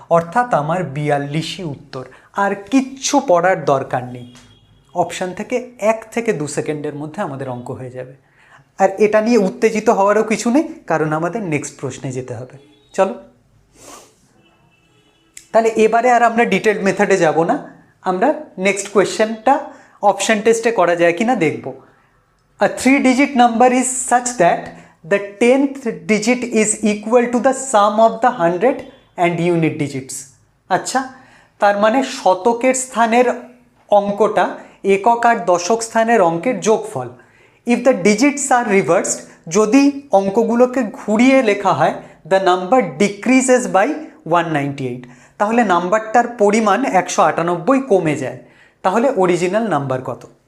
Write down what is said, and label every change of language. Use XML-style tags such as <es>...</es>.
<bn>অর্থাৎ আমার 42ই উত্তর। আর কিচ্ছু পড়ার দরকার নেই, অপশান থেকে 1 থেকে 2 সেকেন্ডের মধ্যে আমাদের অঙ্ক হয়ে যাবে। আর এটা নিয়ে উত্তেজিত হওয়ারও কিছু নেই, কারণ আমাদের নেক্সট প্রশ্নে যেতে হবে। চলো, তাহলে এবারে আর আমরা ডিটেলড মেথডে যাব না, আমরা নেক্সট কোয়েশ্চেনটা অপশান টেস্টে করা যায় কিনা দেখব।</bn> <en>A 3-digit number is such that the 10th digit is equal to the sum of the 100 and unit digits.</en> <bn>আচ্ছা, তার মানে শতকের স্থানের অঙ্কটা একক আর দশক স্থানের অঙ্কের যোগফল।</bn> <en>If the digits are reversed,</en> <bn>যদি অঙ্কগুলোকে ঘুরিয়ে লেখা হয়,</bn> <en>the number decreases by 198,</en> <bn>তাহলে নাম্বারটার পরিমাণ 198 কমে যায়। তাহলে অরিজিনাল নাম্বার কত?</bn>